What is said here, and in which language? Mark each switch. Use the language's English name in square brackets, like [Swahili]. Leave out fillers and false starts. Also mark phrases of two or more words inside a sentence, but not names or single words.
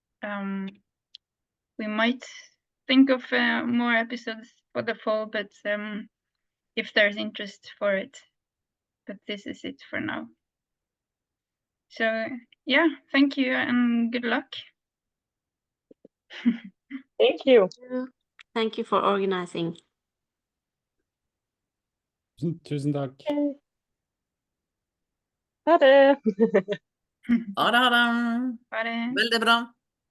[English] We might think of more episodes for the fall, but if there's interest for it. But this is it for now. So yeah, thank you and good luck. Thank you. Thank you for organizing. [Norwegian] Tusen takk. Ha det. Ha det. Ha det. Veldig bra.